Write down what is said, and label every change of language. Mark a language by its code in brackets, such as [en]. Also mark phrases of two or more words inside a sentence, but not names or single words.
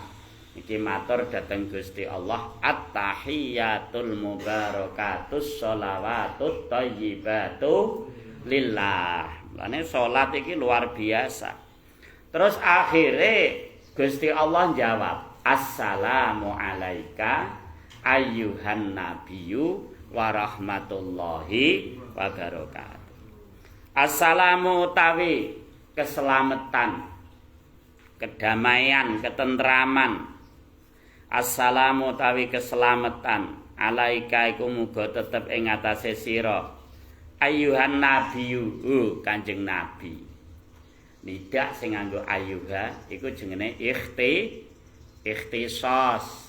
[jv] Iki matur dhateng Gusti Allah [ar] التحيات المباركات الصلوات الطيبات لله. [jv] Lane salat iki luar biasa. Terus akhire Gusti Allah jawab, [ar] السلام عليك أيها النبي ورحمة الله وبركاته. [jv] Assalamu tawi keselamatan, kedamaian, ketentraman. Assalamu tawi keselamatan alaika iku muga tetep ing atase sira [ar] أيها النبي [jv] Kanjeng Nabi. Nidak sing nganggo ayyuha iku jenenge ikhtisas.